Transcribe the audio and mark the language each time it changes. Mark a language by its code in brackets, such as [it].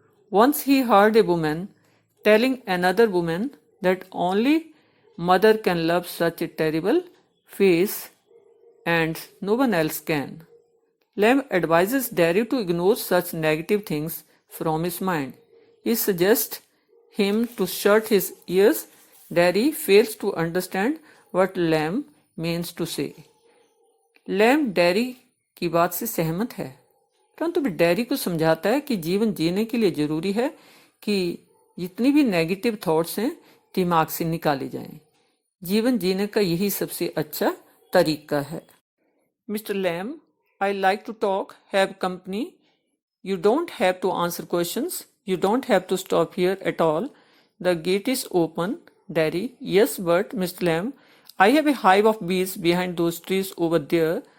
[en] Once he heard a woman telling another woman that only mother can love such a terrible face and no one else can. Lamb advises Daddy to ignore such negative things from his mind. He suggests him to shut his ears. Daddy fails to understand what Lamb means to say. [hi] Lamb Daddy की बात से सहमत है, परंतु dairy को समझाता है कि जीवन जीने के लिए जरूरी है कि जितनी भी [en] negative thoughts [hi] हैं दिमाग से निकाले जाएं। जीवन जीने का यही सबसे अच्छा तरीका है। [en] Mr Lamb, I like to talk, have company. You don't have to answer questions. You don't have to stop here at all. The gate is open. Daddy, yes, but Mr. Lamb, I have a hive of bees behind those trees over there.